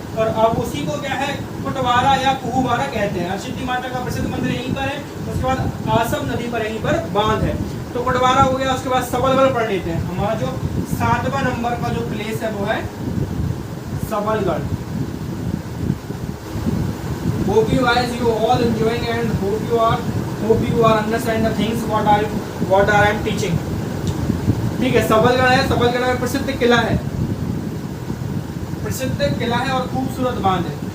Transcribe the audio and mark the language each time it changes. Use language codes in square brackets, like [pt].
[hi] और अब उसी को क्या है, कुटवारा या कुहवारा कहते हैं। हरसिद्धि माता का प्रसिद्ध मंदिर यहीं पर है। उसके बाद आसम नदी पर यहीं पर बांध है। तो कुटवारा हो गया। उसके बाद सबलगढ़ पढ़ लेते हैं। हमारा जो 7वां नंबर का जो प्लेस है वो है Sabalgarh. [en] Hope you guys you all enjoying and hope you are understand the things what I am teaching. [hi] ठीक है, सबलगढ़ है। सबलगढ़ में प्रसिद्ध किला है, प्रसिद्ध किला है और खूबसूरत बांध है।